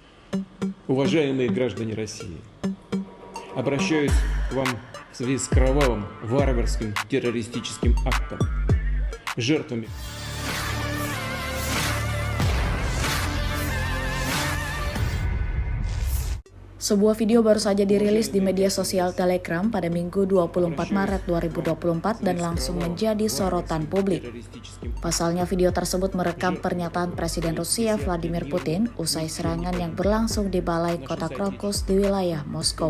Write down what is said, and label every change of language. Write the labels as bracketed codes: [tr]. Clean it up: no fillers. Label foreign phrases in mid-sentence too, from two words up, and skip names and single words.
[ru] Уважаемые граждане России, обращаюсь к вам в связи с кровавым, варварским террористическим актом, жертвами. [id] Sebuah video baru saja dirilis di media sosial Telegram pada Minggu 24 Maret 2024 dan langsung menjadi sorotan publik. Pasalnya video tersebut merekam pernyataan Presiden Rusia Vladimir Putin usai serangan yang berlangsung di balai kota Krokus di wilayah Moskow.